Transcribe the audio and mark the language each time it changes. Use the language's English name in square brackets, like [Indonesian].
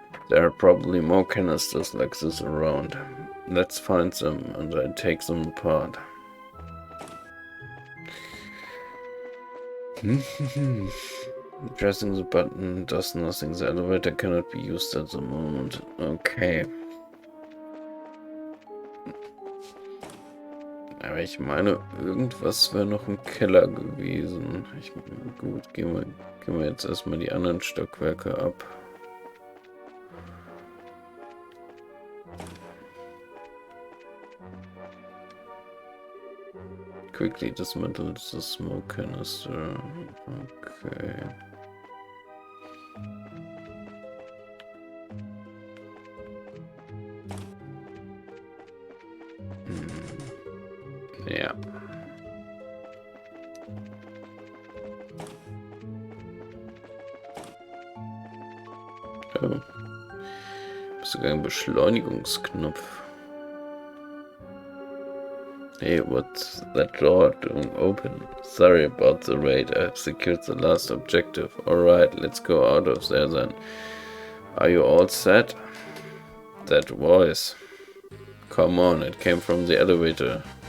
[English] There are probably more canisters like this around. Let's find them and I take them apart. Pressing the button does nothing. The elevator cannot be used at the moment. Okay. [German] Aber ich meine, irgendwas wäre noch im Keller gewesen. Gut, gehen wir jetzt erstmal die anderen Stockwerke ab. [English] Quickly dismantle the smoke canister. Okay. Ja. Oh. [German] Sogar ein Beschleunigungsknopf. [English] Hey, what's that door doing open? Sorry about the raid. I've secured the last objective. Alright, let's go out of there then. Are you all set? That voice. Come on, it came from the elevator.